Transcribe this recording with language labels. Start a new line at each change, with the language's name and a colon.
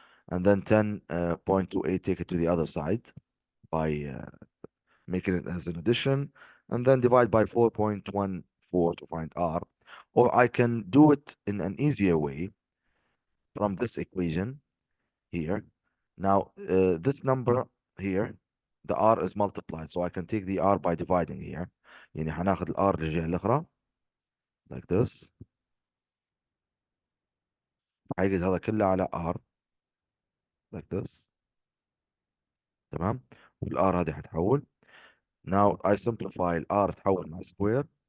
English: And then 10.28 take it to the other side by making it as an addition, and then divide by 4.14 to find R. Or I can do it in an easier way from this equation here. Now, this number here, the R is multiplied, so I can take the R by dividing here.
Arabic: يعني هناخد ال R للجهة الأخرى
English: like this.
Arabic: هيجد هذا كله على R
English: like this.
Arabic: تمام. والR هذه هتحول.
English: Now I simplify ال R
Arabic: تحول مع
English: square.